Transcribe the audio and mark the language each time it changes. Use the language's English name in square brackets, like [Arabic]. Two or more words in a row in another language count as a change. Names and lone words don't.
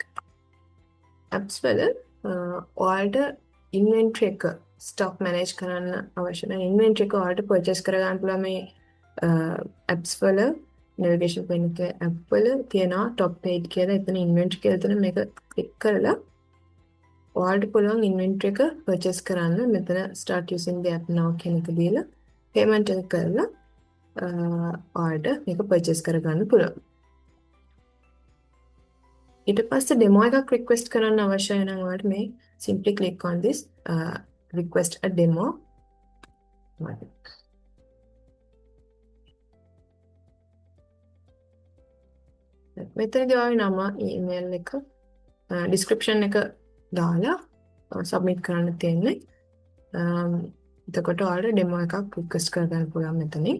[Sinhala] apps වල ඔයාලට inventory එක [English] stock manage [Sinhala] කරන්න අවශ්‍ය නැහැ. inventory එක ඔයාලට purchase කරගන්න පුළුවන් මේ apps වල [English] navigation pane [Sinhala] එකේ app වල තියෙනවා [English] top page [Sinhala] කියලා. එතන inventory කියලා තියෙන මේක click කරලා ඔයාලට පුළුවන් inventory එක purchase කරන්න. මෙතන [English] start using the app now [Sinhala] කියන එක දීලා payment එක කරලා ඔයාලට මේක purchase කරගන්න පුළුවන්. ඊට පස්සේ demo එකක් request කරන්න අවශ්‍යයි නම් ඔයාලට මේ [English] simply click on this request a demo button. [Sinhala] මෙතනදී ඔයාලගේ නම email එක description එක දාලා submit කරන්න තියෙන්නේ. එතකොට ඔයාලට demo එකක් request කරගන්න පුළුවන් මෙතනින්.